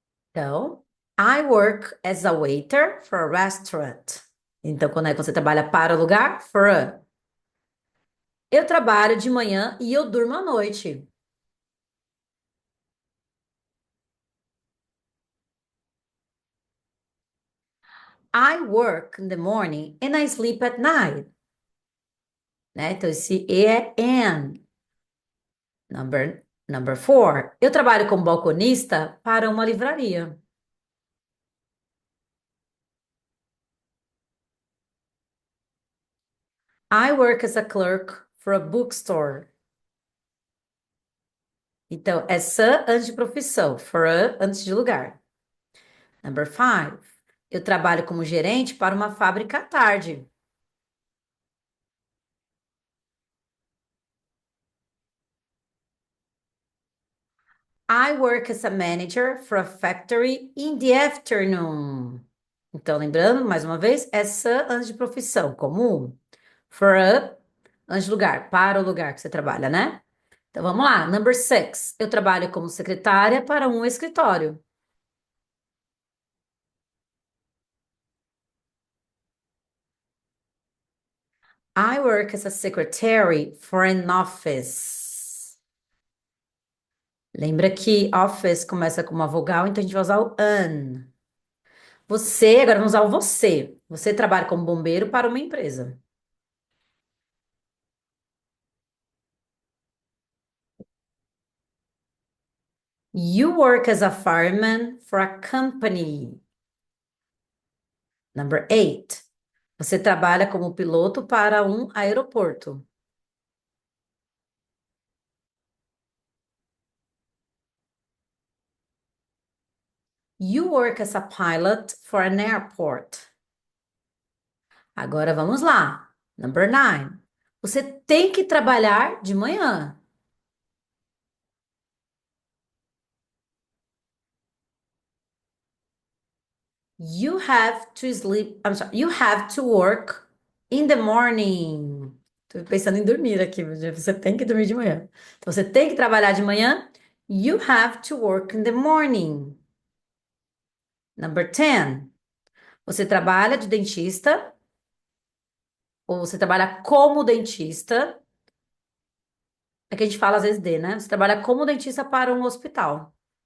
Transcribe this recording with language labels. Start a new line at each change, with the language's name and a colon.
English: Então, I work as a waiter for a restaurant.
Portuguese: Então, quando é que você trabalha para o lugar? For a. Eu trabalho de manhã e eu durmo à noite.
English: I work in the morning and I sleep at night.
Portuguese: Né? Então, esse E é an.
English: Number 4.
Portuguese: Eu trabalho como balconista para uma livraria.
English: I work as a clerk for a bookstore.
Portuguese: Então, é sã antes de profissão, for a antes de lugar.
English: Number 5.
Portuguese: Eu trabalho como gerente para uma fábrica à tarde.
English: I work as a manager for a factory in the afternoon.
Portuguese: Então, lembrando, mais uma vez, essa antes de profissão, comum. For a, antes de lugar, para o lugar que você trabalha, né? Então, vamos lá.
English: Number 6.
Portuguese: Eu trabalho como secretária para um escritório.
English: I work as a secretary for an office.
Portuguese: Lembra que office começa com uma vogal, então a gente vai usar o an. Você, agora vamos usar o você. Você trabalha como bombeiro para uma empresa.
English: You work as a fireman for a company. Number 8.
Portuguese: Você trabalha como piloto para um aeroporto.
English: You work as a pilot for an airport.
Portuguese: Agora vamos lá.
English: Number 9.
Portuguese: Você tem que trabalhar de manhã.
English: You have to sleep. I'm sorry. You have to work in the morning.
Portuguese: Tô pensando em dormir aqui, mas você tem que dormir de manhã. Então, você tem que trabalhar de manhã.
English: You have to work in the morning. Number 10.
Portuguese: Você trabalha de dentista ou você trabalha como dentista É que a gente fala às vezes de, né? Você trabalha como dentista para um hospital.